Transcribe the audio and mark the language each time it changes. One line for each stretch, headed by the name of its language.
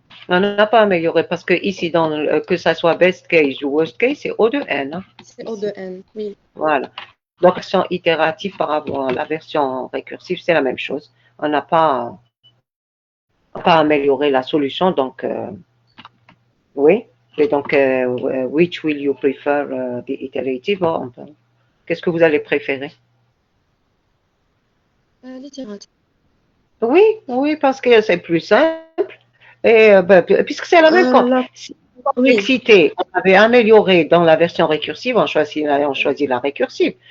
French: On n'a pas amélioré parce que ici, que ça soit best case ou worst case, c'est O de n. Hein. C'est O de n, oui. Voilà. Donc, la version itérative par rapport à la version récursive, c'est la même chose. On n'a pas amélioré la solution. Donc, oui. Et donc,
English: which will you prefer, the iterative?
French: Qu'est-ce que vous allez préférer? L'itérative. Oui, oui, parce que c'est plus simple. Et puisque c'est la même complexité, on avait amélioré dans la version récursive, on choisit la récursive.